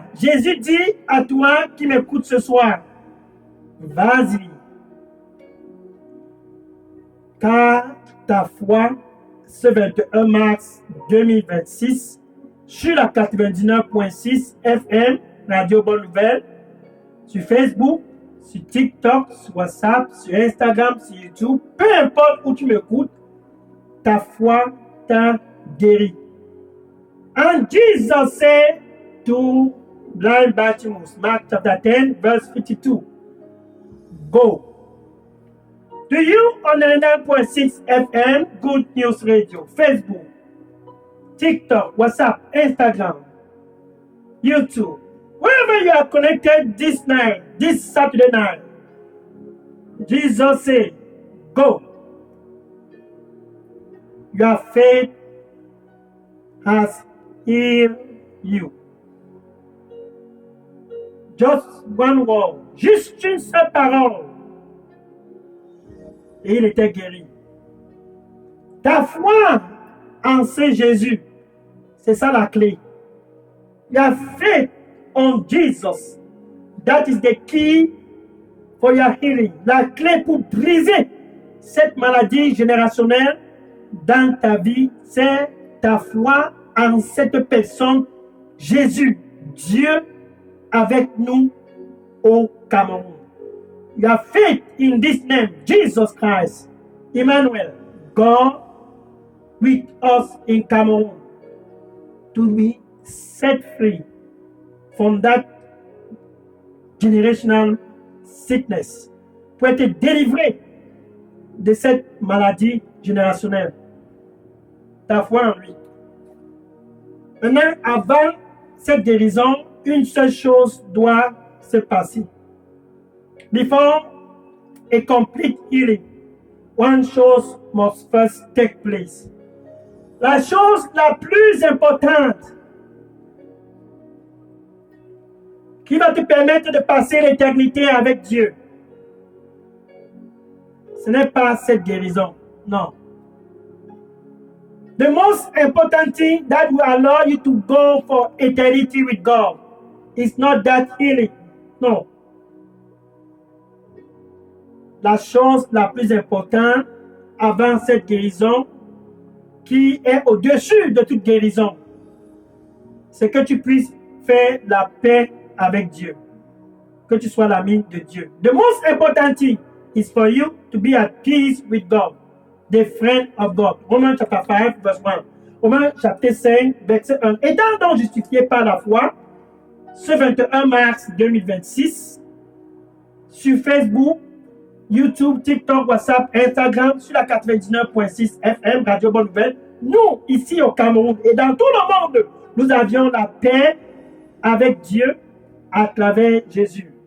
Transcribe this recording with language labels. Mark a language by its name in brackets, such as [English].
[French] Jésus dit à toi qui m'écoutes ce soir, vas-y, car ta foi, ce 21 mars 2026, sur la 99.6 FM, Radio Bonne Nouvelle, sur Facebook, sur TikTok, sur WhatsApp, sur Instagram, sur YouTube, peu importe où tu m'écoutes, ta foi t'a guéri. [English] And Jesus said to blind Bartimaeus, Mark chapter 10, verse 52, go. To you on 99.6 FM, Good News Radio, Facebook, TikTok, WhatsApp, Instagram, YouTube, wherever you are connected this night, this Saturday night, Jesus said, go. Your faith has healed you. Just one word, [French] juste une seule parole. Et il était guéri. Ta foi en ce Jésus, c'est ça la clé. [English] Your faith on Jesus, that is the key for your healing. [French] La clé pour briser cette maladie générationnelle dans ta vie, c'est ta foi en cette personne, Jésus, Dieu avec nous au Cameroun. [English] Your faith in this name, Jesus Christ, Emmanuel, God with us in Cameroon, to be set free from that generational sickness, [French] pour être délivré de cette maladie générationnelle. Ta foi en lui. Maintenant, avant cette guérison, une seule chose doit se passer. [English] Before a complete healing, one chose must first take place. [French] La chose la plus importante qui va te permettre de passer l'éternité avec Dieu, ce n'est pas cette guérison, non. [English] The most important thing that will allow you to go for eternity with God is not that healing, no. [French] La chose la plus importante avant cette guérison, qui est au-dessus de toute guérison, c'est que tu puisses faire la paix avec Dieu, que tu sois l'ami de Dieu. [English] The most important thing is for you to be at peace with God, the friend of God. Romains chapter 5, verse 1. [French] Romains chapitre 5, verset 1. Étant donc justifié par la foi, ce 21 mars 2026, sur Facebook, YouTube, TikTok, WhatsApp, Instagram, sur la 99.6 FM, Radio Bonne Nouvelle, nous, ici au Cameroun et dans tout le monde, nous avions la paix avec Dieu à travers Jésus.